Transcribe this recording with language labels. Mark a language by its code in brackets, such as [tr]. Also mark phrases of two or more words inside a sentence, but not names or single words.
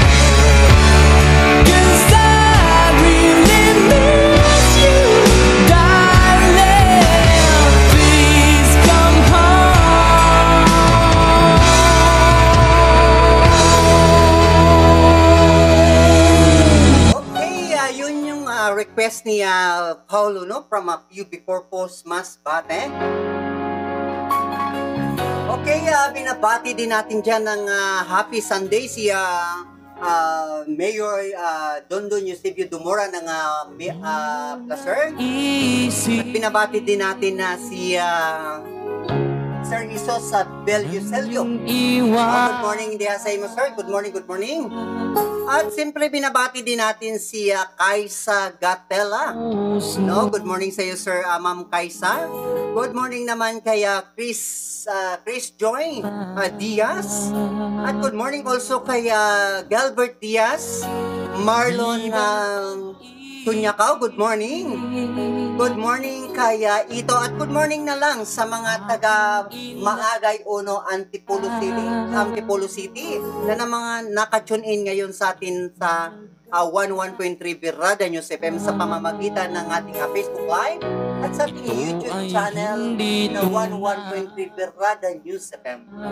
[en] 'cause I really miss you, darling. Please come [tl] Okay, yun yung request ni Paulo, no, from PUB Corpus Masbate. Okay, binabati din natin dyan ng Happy Sunday si Mayor Dondon Eusebio Dumora ng Placer. At binabati din natin na si Sir Isos sa Bellucelio. [en] Good morning [ceb] diha sa imo, sir. [en] Good morning, good morning. [tl] At siyempre binabati din natin si Kaisa Gatella. No, [en] good morning [tl] sa iyo, sir, Ma'am Kaisa. [en] Good morning [tl] naman kay Chris Joy Diaz. [en] At good morning also kay Galbert Diaz, Marlon Tunyakaw, good morning. Good morning [tl] kay Ito, at [en] good morning [tl] na lang sa mga taga Maagay Uno, Antipolo City na mga naka-tune in ngayon sa atin sa 11.3 Birrada News FM sa pamamagitan ng ating Facebook Live at sa ating YouTube channel na 11.3 Birrada News FM.